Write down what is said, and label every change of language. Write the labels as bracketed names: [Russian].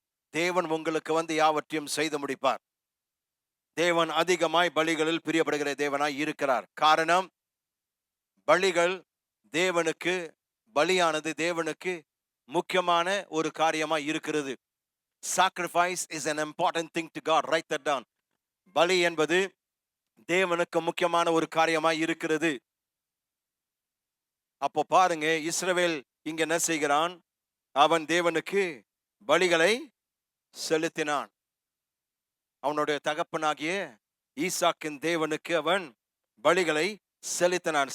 [Tamil] தேவன் உங்களுக்கு வந்து யாவற்றையும் செய்து முடிப்பார். தேவன் அதிகமாய் பலிகளில் பிரியப்படுகிற தேவனாய் இருக்கிறார். காரணம், பலிகள் தேவனுக்கு, பலியானது தேவனுக்கு முக்கியமான ஒரு காரியமாய் இருக்கிறது. [English] Sacrifice is an important thing to God. Write that down. [Tamil] பலி என்பது தேவனுக்கு முக்கியமான ஒரு காரியமாய் இருக்கிறது. அப்போ பாருங்க, இஸ்ரவேல் இங்க என்ன செய்கிறான்? அவன் தேவனுக்கு பலிகளை செலுத்தினான். அவனுடைய தகப்பனாகிய ஈசாக்கின் தேவனுக்கு அவன் பலிகளை செலுத்தினான்.